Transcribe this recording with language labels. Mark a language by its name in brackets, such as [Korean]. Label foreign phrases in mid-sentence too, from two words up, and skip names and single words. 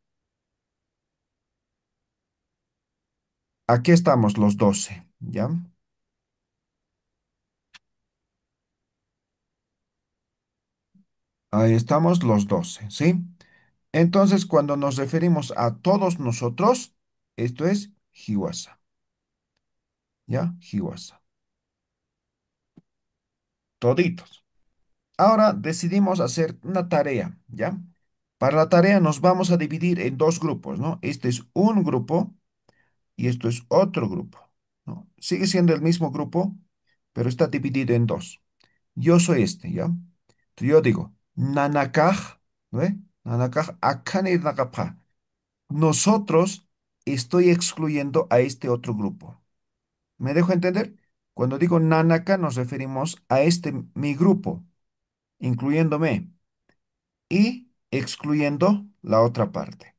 [Spanish] Aquí estamos los 12, ¿ya? Ahí estamos los 12, ¿sí? Entonces, cuando nos referimos a todos nosotros, esto es Hiwasa, ¿ya? Hiwasa. Toditos. Ahora decidimos hacer una tarea, ¿ya? Para la tarea nos vamos a dividir en dos grupos, ¿no? Este es un grupo y esto es otro grupo, ¿no? Sigue siendo el mismo grupo, pero está dividido en dos. Yo soy este, ¿ya? Entonces yo digo, nanakaj, ¿no ve? [Aymara] Nanakaj, akanir nakapja. [Spanish] Nosotros estoy excluyendo a este otro grupo. ¿Me dejo entender? Cuando digo nanaka nos referimos a este, mi grupo, incluyéndome y excluyendo la otra parte.